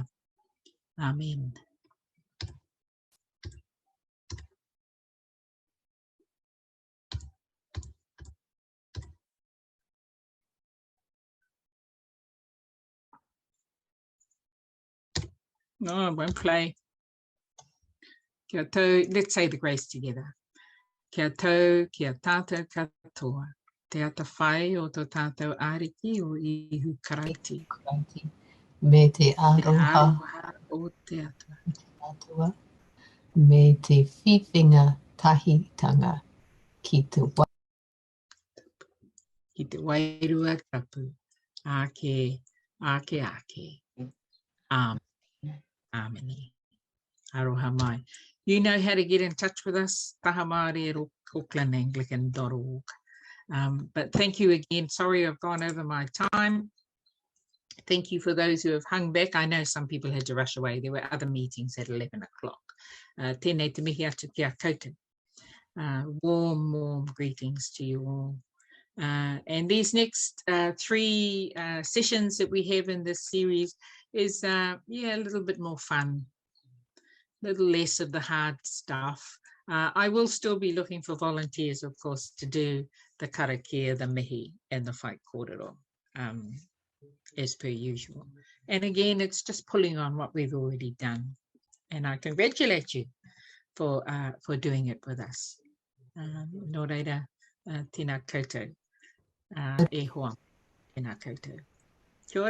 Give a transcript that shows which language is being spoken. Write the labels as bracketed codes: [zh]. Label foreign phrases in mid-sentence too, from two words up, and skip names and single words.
[en] Amen. No, I won't play. [mi] Kia tau, [en] let's say the grace together. [mi] Kia tau, kia tātou katoa. Te ata whai o tō tātou āriki o ihu karaiti. Me te aroha o te atua. atua. Me te whiwhinga tahitanga ki te Ki te wairua tapu. Ake. Amen. Aroha mai. [en] You know how to get in touch with us. Taha Māori at aucklandanglican.org. But thank you again. Sorry I've gone over my time. Thank you for those who have hung back. I know some people had to rush away. There were other meetings at 11 o'clock. [mi] Tēnei te mihi atu kia koutou. [en] Warm greetings to you all. And these next 3 sessions that we have in this series is, a little bit more fun, a little less of the hard stuff. I will still be looking for volunteers, of course, to do the karakia, the mihi, and the [mi] whai kōrero, [en] as per usual. And again, it's just pulling on what we've already done. And I congratulate you for doing it with us. [mi] Nō reira, tēnā koutou. E hoa, tēnā koutou. Kia ora.